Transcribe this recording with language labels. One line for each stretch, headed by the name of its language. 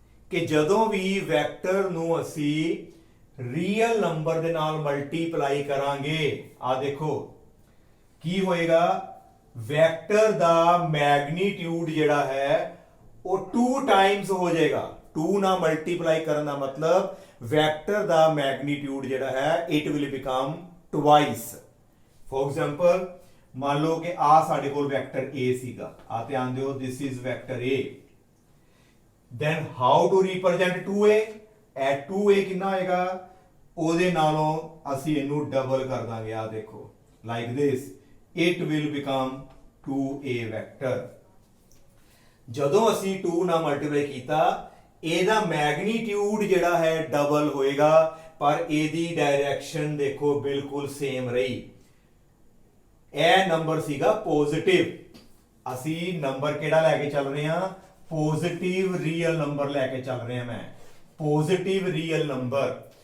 Punjabi: ਕਿ ਜਦੋਂ ਵੀ ਵੈਕਟਰ ਨੂੰ ਅਸੀਂ ਰੀਅਲ ਨੰਬਰ ਦੇ ਨਾਲ ਮਲਟੀਪਲਾਈ ਕਰਾਂਗੇ, ਆ ਦੇਖੋ ਕੀ ਹੋਏਗਾ, ਵੈਕਟਰ ਦਾ ਮੈਗਨੀਟਿਊਡ ਜਿਹੜਾ ਹੈ ਉਹ 2 ਟਾਈਮਸ ਹੋ ਜਾਏਗਾ। 2 ਨਾਲ ਮਲਟੀਪਲਾਈ ਕਰਨ ਦਾ ਮਤਲਬ ਵੈਕਟਰ ਦਾ ਮੈਗਨੀਟਿਊਡ ਜਿਹੜਾ ਹੈ
English: It will become twice.
Punjabi: For example ਮੰਨ ਲਓ ਕਿ ਆ ਸਾਡੇ ਕੋਲ ਵੈਕਟਰ A ਸੀਗਾ, ਆ ਧਿਆਨ ਦਿਓ,
English: This is vector A। then how to represent 2a,
Punjabi: ਇਹ 2a ਕਿੰਨਾ ਹੋਏਗਾ, ਉਹਦੇ ਨਾਲੋਂ ਅਸੀਂ ਇਹਨੂੰ ਡਬਲ ਕਰ ਦਾਂਗੇ, ਆ ਦੇਖੋ
English: like this, it will become 2a vector।
Punjabi: ਜਦੋਂ ਅਸੀਂ 2 ਨਾਲ ਮਲਟੀਪਲਾਈ ਕੀਤਾ ਇਹਦਾ ਮੈਗਨੀਟਿਊਡ ਜਿਹੜਾ ਹੈ ਡਬਲ ਹੋਏਗਾ, ਪਰ ਇਹਦੀ ਡਾਇਰੈਕਸ਼ਨ ਦੇਖੋ ਬਿਲਕੁਲ ਸੇਮ ਰਹੀ। ਇਹ ਨੰਬਰ ਸੀਗਾ ਪੋਜ਼ਿਟਿਵ, ਅਸੀਂ ਨੰਬਰ ਕਿਹੜਾ ਲੈ ਕੇ ਚੱਲ ਰਹੇ ਹਾਂ, ਪੋਜ਼ਿਟਿਵ ਰੀਅਲ ਨੰਬਰ ਲੈ ਕੇ ਚੱਲ ਰਿਹਾ ਮੈਂ, ਪੋਜ਼ਿਟਿਵ ਰੀਅਲ ਨੰਬਰ।